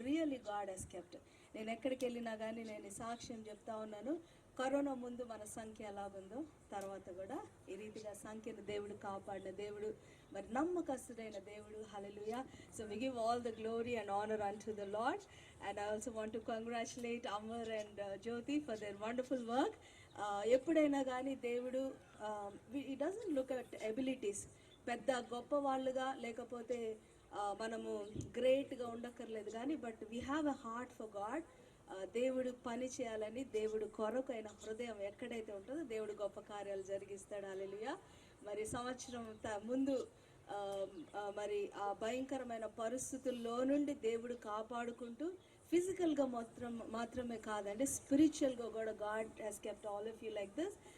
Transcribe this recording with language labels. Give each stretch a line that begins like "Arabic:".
English: Really God has kept.
Telugu: నేను ఎక్కడికి వెళ్ళినా కానీ నేను సాక్ష్యం చెప్తా ఉన్నాను. కరోనా ముందు మన సంఖ్య ఎలాగుందో తర్వాత కూడా ఈ రీతిగా సంఖ్యను దేవుడు కాపాడిన దేవుడు, మరి నమ్మకస్తుడైన దేవుడు. హల్లెలూయా.
English: So we give all the glory and honour unto the Lord. And I also want to congratulate Amar and Jyoti for their wonderful work.
Telugu: ఎప్పుడైనా కానీ దేవుడు
English: he doesn't look at abilities.
Telugu: పెద్ద గొప్ప వాళ్ళుగా లేకపోతే మనము గ్రేట్గా ఉండక్కర్లేదు కానీ,
English: But we have a heart for God.
Telugu: దేవుడు పని చేయాలని, దేవుడు కొరకైన హృదయం ఎక్కడైతే ఉంటుందో దేవుడు గొప్ప కార్యాలు జరిగిస్తాడు. హల్లెలూయా. మరి సంవత్సరం ముందు మరి ఆ భయంకరమైన పరిస్థితుల్లో నుండి దేవుడు కాపాడుకుంటూ ఫిజికల్గా మాత్రమే కాదండి, స్పిరిచువల్గా కూడా
English: God has kept all of you like this.